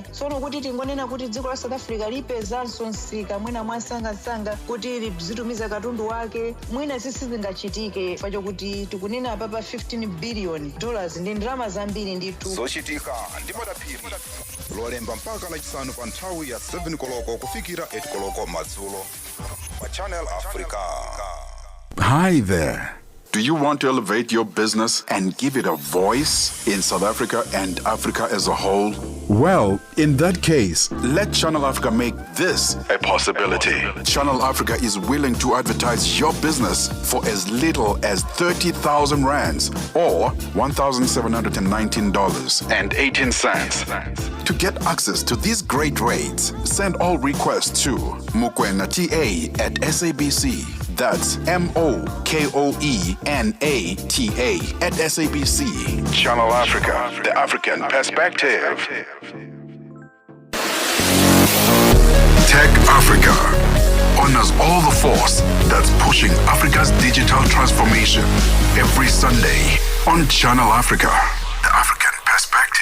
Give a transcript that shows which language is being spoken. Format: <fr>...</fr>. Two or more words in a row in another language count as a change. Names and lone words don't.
<ny>Tsono kuti tingonena kuti dziko la South Africa lipezanso msika mwina mwasangasanga kuti lizitumiza katundu wake mwina zisizingachitike facho kuti tikunena papa $15 billion ndi ndalama zambiri ndithu. Zochitika ndi madaphiri lolemba mpaka lachisanu pa nthawi ya 7 koloko kufikira 8 koloko madzulo pa Channel Africa.</ny> <en>Hi there. Do you want to elevate your business and give it a voice in South Africa and Africa as a whole? Well, in that case, let Channel Africa make this a possibility. Channel Africa is willing to advertise your business for as little as 30,000 rands or $1,719.18. To get access to these great rates, send all requests to mokoenata@SABC. That's MOKOENATA@SABC. Channel Africa, the African perspective. Tech Africa honors all the force that's pushing Africa's digital transformation. Every Sunday on Channel Africa, the African perspective.</en>